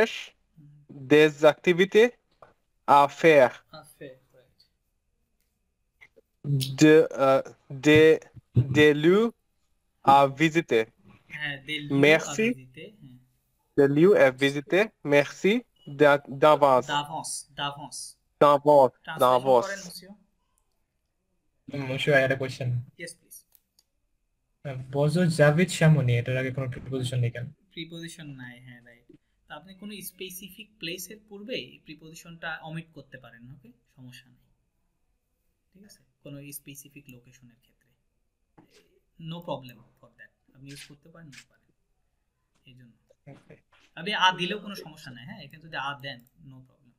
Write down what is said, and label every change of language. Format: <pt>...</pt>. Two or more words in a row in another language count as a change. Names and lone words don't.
<fr>des activités à faire.</fr> <en>Right.</en> <fr>de lieu à visiter. হ্যাঁ des lieux à Merci visiter হ্যাঁ de lieu à visiter. Merci d'avance. d'avance d'avance D'avance.</fr> <bn>ট্রান্সলেশন করেন</bn> <fr>D'avance. মুসিও</fr> <en>Moshe, I had a question. yes please</en> <bn>বজো জাভিদ শামুনি এটার আগে কোনো প্রিপোজিশন নেই কেন? প্রিপোজিশন নাই হ্যাঁ রাইট তো আপনি কোনো স্পেসিফিক প্লেসের পূর্বে প্রিপোজিশনটা অমিট করতে পারেন ওকে সমস্যা নেই ঠিক আছে কোনো স্পেসিফিক লোকেশনের ক্ষেত্রে</bn> <en>no problem for that</en> <bn>আপনি ইউজ করতে পারেন না পারেন এই জন্য আপনি আ দিলেও কোনো সমস্যা নাই হ্যাঁ এখানে যদি আ দেন</bn> <en>no problem</en>